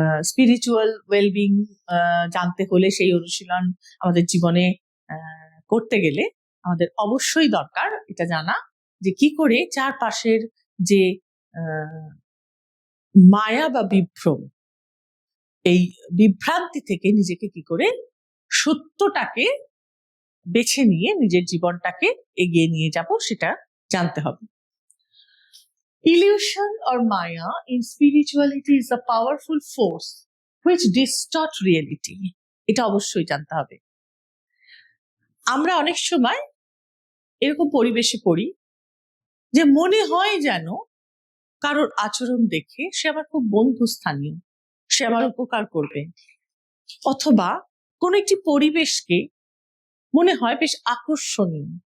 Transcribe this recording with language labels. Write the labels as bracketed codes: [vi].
[bn] Spiritual wellbeing জানতে হলে, সেই অনুশীলন আমাদের জীবনে করতে গেলে আমাদের অবশ্যই দরকার এটা জানা যে কি করে চারপাশের যে মায়া বা বিভ্রম, এই বিভ্রান্তি থেকে নিজেকে কি করে সত্যটাকে বেছে নিয়ে নিজের জীবনটাকে এগিয়ে নিয়ে যাব সেটা জানতে হবে। [en] Illusion or Maya in spirituality is a powerful force which distort reality. [bn] এটা অবশ্যই জানতে হবে। আমরা অনেক সময় এরকম পরিবেশে পড়ি যে মনে হয় যেন কারোর আচরণ দেখে সে আমার খুব বন্ধুস্থানীয়, সে আমার উপকার করবে, অথবা কোন একটি পরিবেশকে মনে হয় বেশ আকর্ষণীয়।